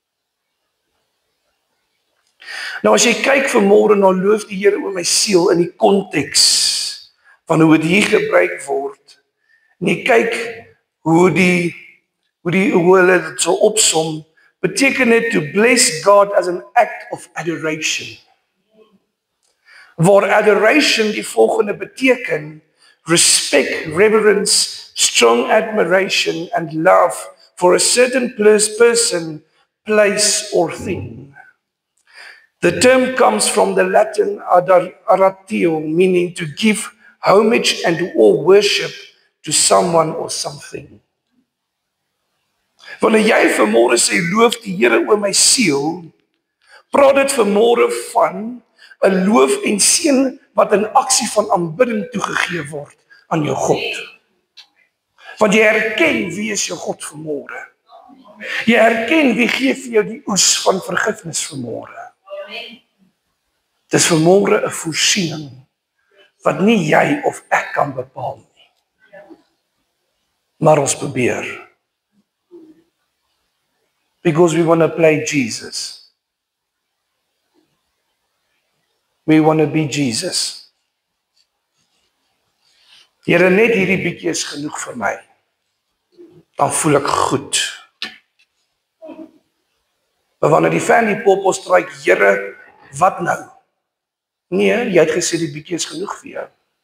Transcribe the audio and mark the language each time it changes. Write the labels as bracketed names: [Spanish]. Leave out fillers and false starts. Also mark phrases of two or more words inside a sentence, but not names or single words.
[Afrikaans] Nou as jy kyk vanmôre na loof die Here, o my siel, in die konteks van hoe dit hier gebruik word, en jy kyk hoe hulle dit so opsom, beteken dit [English] to bless God as an act of adoration. [Afrikaans] waar adoration die volgende beteken: [English] respect, reverence, strong admiration and love for a certain person, place or thing. The term comes from the Latin adoratio, meaning to give homage and or worship to someone or something. [Afrikaans] Wanneer jy vanmôre sê loof die Here o my siel, praat dit vanmôre van 'n loof en seën wat in aksie van aanbidding toegegee word aan jou God. Want jy erken wie is jou God vanmôre. Jy erken wie gee vir jou die oes van vergifnis vanmôre. Dis vanmôre 'n voorsiening wat nie jy of ek kan bepaal nie. Maar ons probeer. [English] Because we want to play Jesus. We want to be Jesus. [Afrikaans] Here, net hierdie bietjie is genoeg vir my. Dan voel ek goed. Maar wanneer die family poppos stryk, Here, wat nou? Nee, jy het gesê die bietjie is genoeg vir jou.